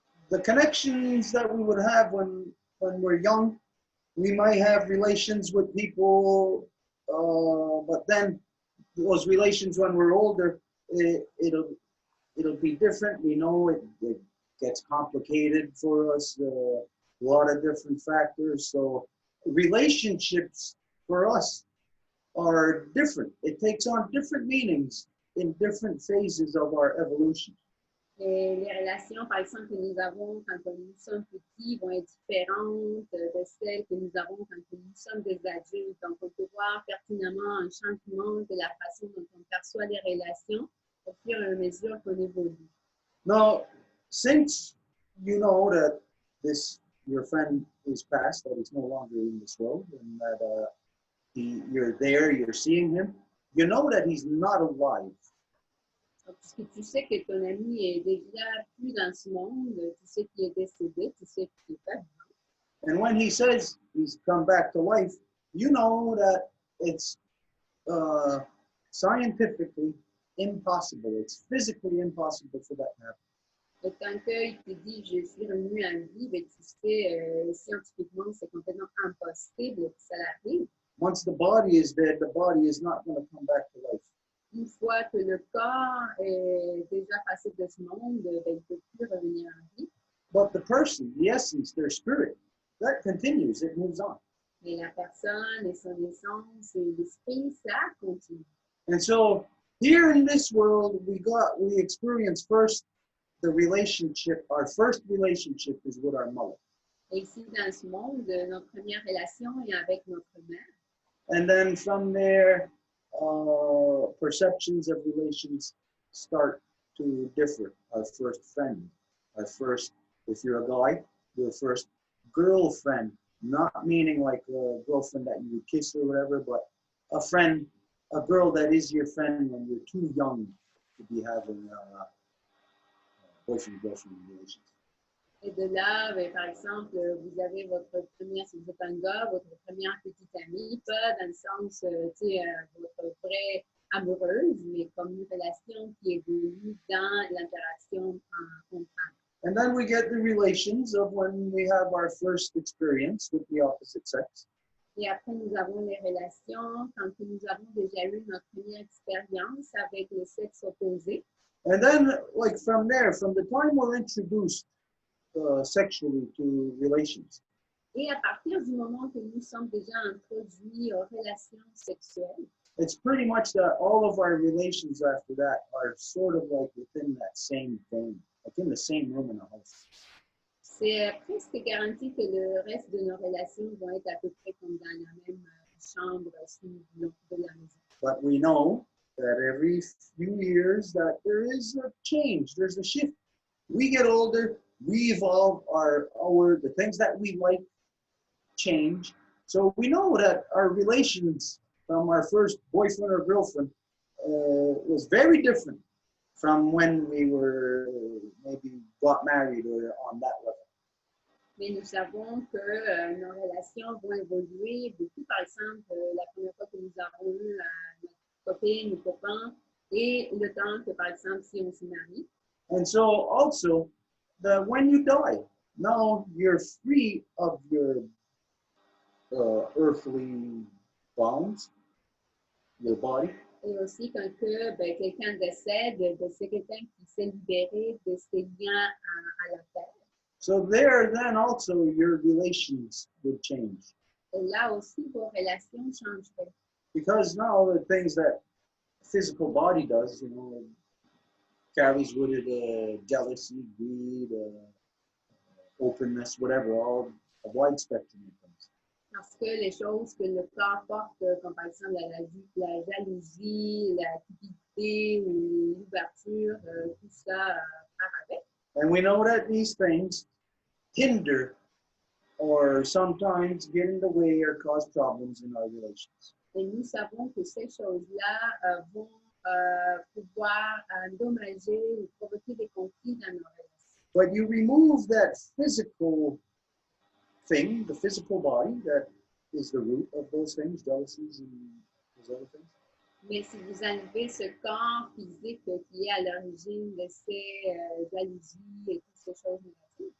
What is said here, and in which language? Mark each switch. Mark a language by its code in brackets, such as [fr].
[en] The connections that we would have when we're young, we might have relations with people, but then those relations when we're older, it'll be different. We know it gets complicated for us, a lot of different factors. So relationships for us are different. It takes on different meanings in different phases of our evolution. [fr] Et les relations, par exemple, que nous avons quand nous sommes petits vont être différentes de celles que nous avons quand nous sommes des adultes. Donc, on peut voir pertinemment un changement de la façon dont on perçoit les relations au fur et à mesure qu'on évolue. [en] Now, since you know that your friend is passed, that he's no longer in this world, and that you're there, you're seeing him, you know that he's not alive. [fr] Puisque tu sais que ton ami est déjà plus dans ce monde, tu sais qu'il est décédé, tu sais qu'il est pas vivant. [en] And when he says he's come back to life, you know that it's scientifically impossible. It's physically impossible for that to happen. [fr] Et quand il te dit je suis revenu à vie, ben, tu sais scientifiquement c'est complètement impossible que ça arrive. [en] Once the body is dead, the body is not going to come back to life. [fr] Une fois que le corps est déjà passé de ce monde, ben, il ne peut plus revenir en vie. [en] But the person, the essence, their spirit, that continues, it moves on. [fr] Mais la personne et son essence et l'esprit, ça continue. [en] And so here in this world, we experience first the relationship. Our first relationship is with our mother. [fr] Et ici, dans ce monde, notre première relation est avec notre mère. [en] And then from there, perceptions of relations start to differ. Our first friend, our first, if you're a guy, your first girlfriend, not meaning like a girlfriend that you would kiss or whatever, but a friend, a girl that is your friend when you're too young to be having boyfriend-girlfriend relations. [fr] Et de là, ben, par exemple, vous avez votre première, si vous êtes un gars, votre première petite amie, pas dans le sens, tu sais, votre vraie amoureuse, mais comme une relation qui évolue dans l'interaction en femme. [en] And then we get the relations of when we have our first experience with the opposite sex. [fr] Et après, nous avons les relations quand nous avons déjà eu notre première expérience avec le sexe opposé. [en] And then, like from there, from the time we're introduced sexually to relations, [fr] Et à partir du moment que nous sommes déjà introduits aux relations sexuelles, [en] it's pretty much that all of our relations after that are sort of like within that same vein, like in the same room in a house. [fr] c'est presque garanti que le reste de nos relations vont être à peu près comme dans la même chambre de la maison. [en] But we know that every few years that there is a change, there's a shift. We get older, we evolve, the things that we like change. So we know that our relations from our first boyfriend or girlfriend was very different from when we were maybe got married or on that level. [fr] Mais nous savons que nos relations vont évoluer beaucoup. Par exemple, la première fois que nous avons eu notre copine, nos copains, et le temps que, par exemple, si on se marie. [en] And so also, when you die, now you're free of your earthly bonds, your body. [fr] Et aussi quand quelqu'un décède, c'est quelqu'un qui s'est libéré de ses liens à la terre. [en] So there, then also your relations would change. [fr] Et là aussi, vos relations changeraient. [en] Because now the things that physical body does, carries with it jealousy, greed, openness, whatever, all a wide spectrum of things. [fr] Parce que les choses que le corps porte, comme par exemple la jalousie, la cupidité ou l'ouverture, tout ça part avec. [en] And we know that these things hinder or sometimes get in the way or cause problems in our relations. [fr] Et nous savons que ces choses-là vont pouvoir endommager ou provoquer des conflits dans nos relations. [en] But you remove that physical thing, the physical body, that is the root of those things, jealousies and those other things. [fr] Mais si vous enlevez ce corps physique qui est à l'origine de ces jalousies et toutes ces choses négatives,